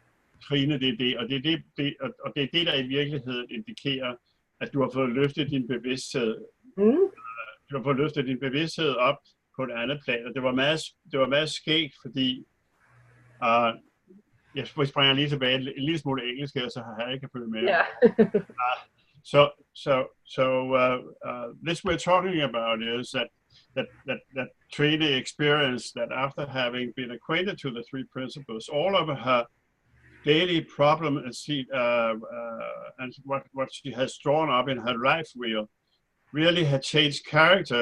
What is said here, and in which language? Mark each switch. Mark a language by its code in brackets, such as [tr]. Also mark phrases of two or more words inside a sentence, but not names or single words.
[da] Trine, det er det, og det er det, der i virkeligheden indikerer, at du har fået løftet din bevidsthed Du har fået løftet din bevidsthed op på et andet plan, og det var meget skægt, fordi jeg springer lige tilbage en lille smule engelsk her, så har jeg ikke følge med. Ja. [en] This we're talking about is that Trina experienced that after having been acquainted to the three principles, all of her daily problem and what she has drawn up in her life wheel really had changed character.